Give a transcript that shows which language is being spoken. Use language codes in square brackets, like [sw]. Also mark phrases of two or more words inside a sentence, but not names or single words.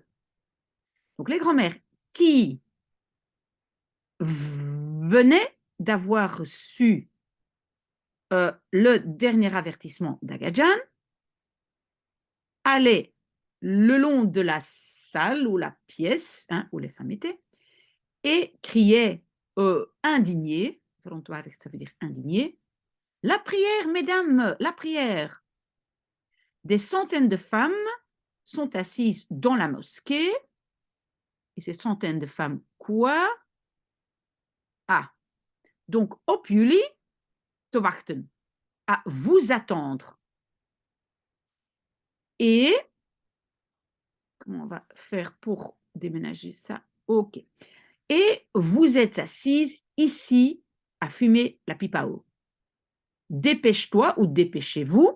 [fr] Donc les grands-mères qui venaient d'avoir reçu le dernier avertissement d'Agadjan, allaient le long de la salle ou la pièce où les femmes étaient et criaient indignées, ça veut dire indignées, la prière, mesdames, la prière. Des centaines de femmes sont assises dans la mosquée. Et ces centaines de femmes, quoi? [nl] Ah, donc op jullie te wachten, [fr] à vous attendre. Et, comment on va faire pour déménager ça? Ok. Et vous êtes assises ici à fumer la pipe à eau. Dépêche-toi ou dépêchez-vous.